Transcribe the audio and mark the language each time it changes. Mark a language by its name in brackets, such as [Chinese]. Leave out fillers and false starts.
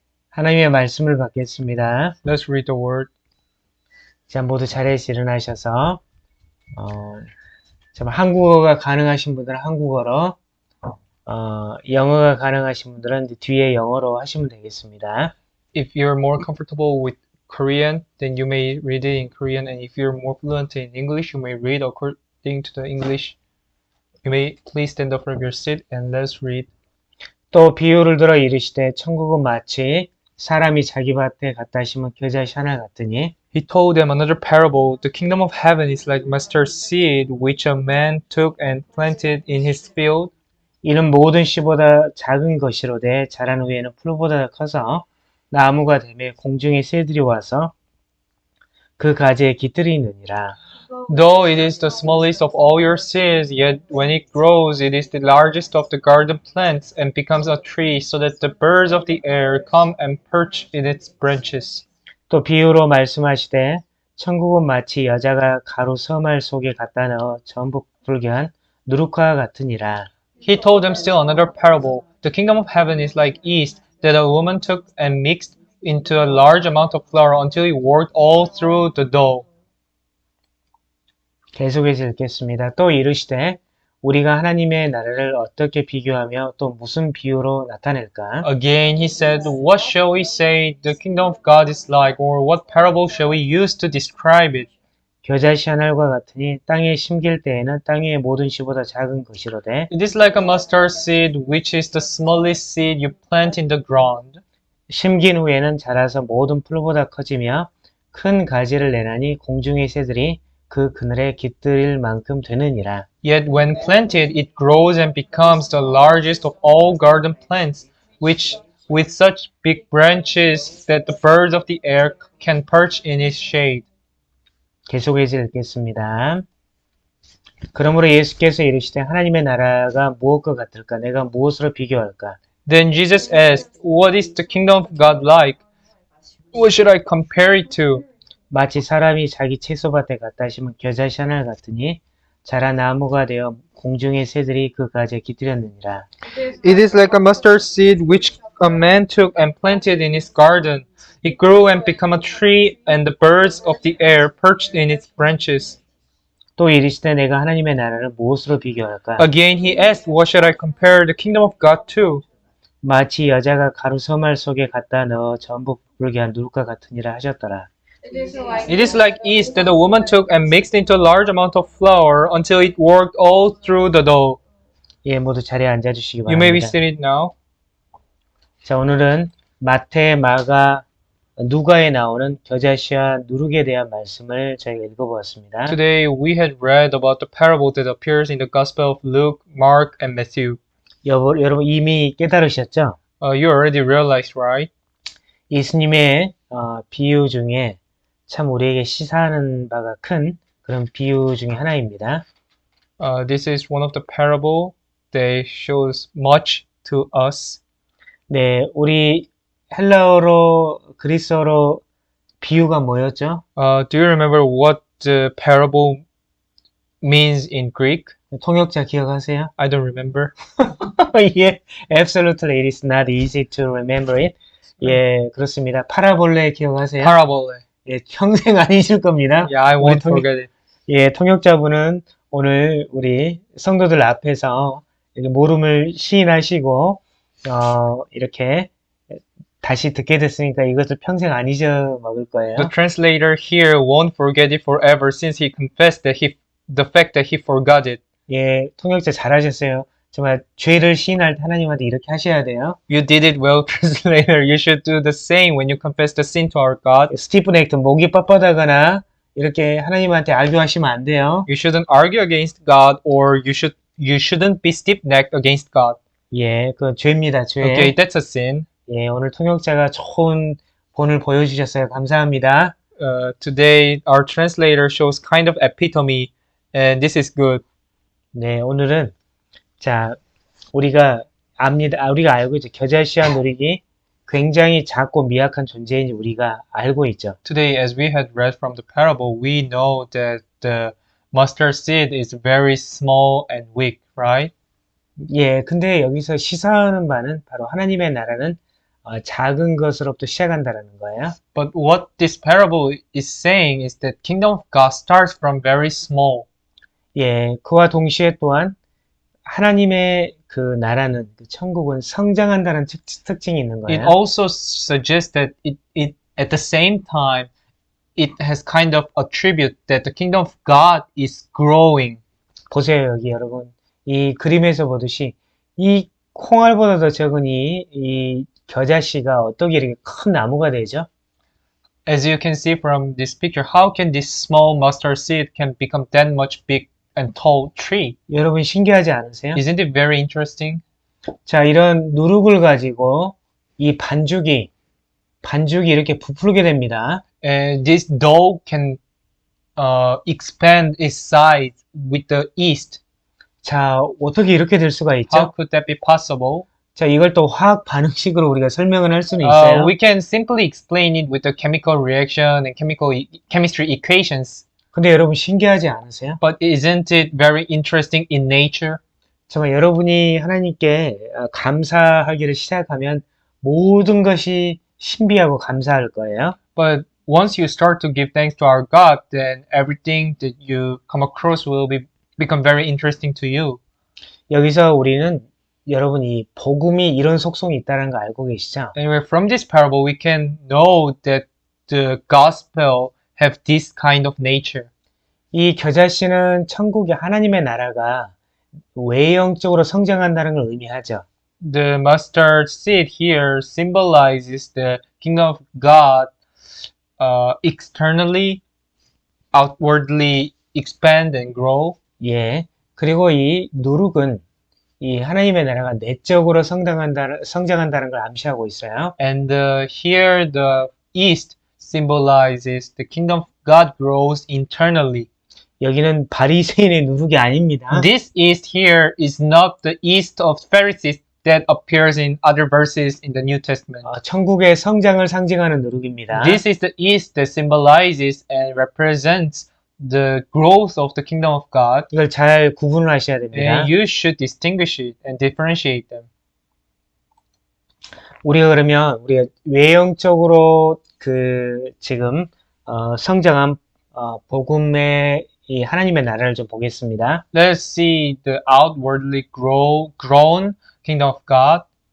[Korean] 하나님의 말씀을 받겠습니다. [English] Let's read the word. [Korean] 자, 모두 자리에서 일어나셔서 한국어가 가능하신 분들은 한국어로, 영어가 가능하신 분들은 이제 뒤에 영어로 하시면 되겠습니다. [English] If you're more comfortable with Korean, then you may read it in Korean, and if you're more fluent in English, you may read according to the English. You may please stand up from your seat and let's read. [Korean] 또 비유를 들어 이르시되 천국은 마치 사람이 자기 밭에 갖다 심은 겨자씨 하나 같으니 [English] He told them another parable. The kingdom of heaven is like mustard seed, which a man took and planted in his field. [Korean] 이는 모든 씨보다 작은 것이로되 자란 후에는 풀보다 커서 나무가 되며 공중의 새들이 와서 그 가지에 깃들이 있느니라. [English] Though it is the smallest of all your seeds, yet when it grows, it is the largest of the garden plants and becomes a tree, so that the birds of the air come and perch in its branches. [Korean] 또 비유로 말씀하시되 천국은 마치 여자가 가루 서말 속에 갖다 넣어 전부 불게 한 누룩과 같으니라. [English] He told them still another parable. The kingdom of heaven is like yeast that a woman took and mixed into a large amount of flour until it worked all through the dough. [Korean] 계속해서 읽겠습니다. 또 이르시되 우리가 하나님의 나라를 어떻게 비교하며 또 무슨 비유로 나타낼까? [English] Again he said, What shall we say the kingdom of God is like, or what parable shall we use to describe it? [Korean] 겨자씨 한 알과 같으니 땅에 심길 때에는 땅 위의 모든 씨보다 작은 것이로되 [English] It is like a mustard seed, which is the smallest seed you plant in the ground. [Korean] 심긴 후에는 자라서 모든 풀보다 커지며 큰 가지를 내나니 공중의 새들이 그 그늘에 깃들일 만큼 되느니라. [English] Yet when planted, it grows and becomes the largest of all garden plants, which with such big branches that the birds of the air can perch in its shade. [Korean] 계속해서 읽겠습니다. 그러므로 예수께서 이르시되 하나님의 나라가 무엇과 같을까? 내가 무엇으로 비교할까? [English] Then Jesus asked, What is the kingdom of God like? What should I compare it to? [Korean] 마치 사람이 자기 채소밭에 갖다 심은 겨자씨 하나 같으니 자라 나무가 되어 공중의 새들이 그 가지에 깃들였느니라. [English] It is like a mustard seed which a man took and planted in his garden. It grew and became a tree, and the birds of the air perched in its branches. [Korean] 또 이르시되 내가 하나님의 나라를 무엇으로 비교할까? [English] Again he asked, What should I compare the kingdom of God to? [Korean] 마치 여자가 가루 서말 속에 갖다 넣어 전부 불게 한 누룩과 같으니라 하셨더라. [English] It is like yeast that a woman took and mixed into a large amount of flour until it worked all through the dough. [Korean] 예, 모두 자리에 앉아주시기 [English] You may be [Korean] 바랍니다. [English] seated now. [Korean] 자, 오늘은 마태, 마가, 누가에 나오는 겨자씨와 누룩에 대한 말씀을 저희가 읽어보았습니다. [English] Today we had read about the parable that appears in the Gospel of Luke, Mark, and Matthew. [Korean] 여러분 이미 깨달으셨죠? [English] You already realized, right? [Korean] 예수님의 비유 중에 참 우리에게 시사하는 바가 큰 그런 비유 중에 하나입니다. [English] This is one of the parable that shows much to us. [Korean] 네, 우리 헬라어로 그리스어로 비유가 뭐였죠? [English] Do you remember what the parable means in Greek? [Korean] 통역자 기억하세요? [English] I don't remember. 예, absolutely, it is not easy to remember it. [Korean] 예, 그렇습니다. 파라볼레 기억하세요? [English] Parabole. [Korean] 예, 평생 안 잊을 겁니다. [English] Yeah, I won't [Korean] 통역- [English] forget it. [Korean] 예, 통역자분은 오늘 우리 성도들 앞에서 이렇게 모름을 시인하시고, 이렇게 다시 듣게 됐으니까 이것을 평생 안 잊어먹을 거예요. [English] The translator here won't forget it forever since he confessed that the fact that he forgot it. [Korean] 예, 통역자 잘하셨어요. 정말 죄를 시인할 때 하나님한테 이렇게 하셔야 돼요. [English] You did it well, translator. You should do the same when you confess the sin to our God. [Korean] 스티븐 액턴 목이 뻣뻣하거나 이렇게 하나님한테 알교하시면 안 돼요. [English] You shouldn't argue against God, or you shouldn't be stiff-necked against God. [Korean] 예, 그 죄입니다, 죄. [English] Okay, that's a sin. [Korean] 예, 오늘 통역자가 좋은 본을 보여주셨어요. 감사합니다. [English] Today our translator shows kind of epitome, and this is good. [Korean] 네, 오늘은 자, 우리가 우리가 알고 있죠. 겨자씨와 누룩이 굉장히 작고 미약한 존재인지 우리가 알고 있죠. [English] Today, as we had read from the parable, we know that the mustard seed is very small and weak, right? [Korean] 예, 근데 여기서 시사하는 바는 바로 하나님의 나라는 작은 것으로부터 시작한다라는 거예요. [English] But what this parable is saying is that kingdom of God starts from very small. [Korean] 예, 그와 동시에 또한 하나님의 그 나라는, 그 천국은 성장한다는 특징이 있는 [English] It [Korean] 거예요. [English] also suggests that it at the same time it has kind of attribute that the kingdom of God is growing. [Korean] 보세요, 여기 여러분. 이 그림에서 보듯이 이 콩알보다 더 적은 이 겨자씨가 어떻게 이렇게 큰 나무가 되죠? [English] As you can see from this picture, how can this small mustard seed can become that much big and tall tree? [Korean] 여러분 신기하지 않으세요? [English] Isn't it very interesting? [Korean] 자, 이런 누룩을 가지고 이 반죽이 이렇게 부풀게 됩니다. [English] And this dough can expand its size with the yeast. [Korean] 자, 어떻게 이렇게 될 수가 [English] How [Korean] 있죠? [English] could that be possible? [Korean] 자, 이걸 또 화학 반응식으로 우리가 설명을 할 수는 있어요. [English] We can simply explain it with the chemical reaction and chemistry equations. [Korean] 근데 여러분 신기하지 않으세요? [English] But isn't it very interesting in nature? [Korean] 정말 여러분이 하나님께 감사하기를 시작하면 모든 것이 신비하고 감사할 거예요. [English] But once you start to give thanks to our God, then everything that you come across will become very interesting to you. [Korean] 여기서 우리는 여러분이 복음이 이런 속성이 있다는 거 알고 계시죠? [English] Anyway, from this parable, we can know that the gospel have this kind of nature. [Korean] 이 겨자씨는 천국의 하나님의 나라가 외형적으로 성장한다는 걸 의미하죠. [English] The mustard seed here symbolizes the kingdom of God externally, outwardly expand and grow. [Korean] 예. 그리고 이 누룩은 이 하나님의 나라가 내적으로 성장한다는 걸 암시하고 있어요. [English] And here the east symbolizes the kingdom of God grows internally. [Korean] 여기는 바리새인의 누룩이 아닙니다. [English] This east here is not the east of Pharisees that appears in other verses in the New Testament. [Korean] 천국의 성장을 상징하는 누룩입니다. [English] This is the east that symbolizes and represents the growth of the kingdom of God. [Korean] 이걸 잘 구분을 하셔야 됩니다. [English] And you should distinguish it and differentiate them. [Korean] 우리가 외형적으로 지금 성장한 복음의 이 하나님의 나라를 좀 보겠습니다. [English] Let's see the outwardly grown kingdom of God.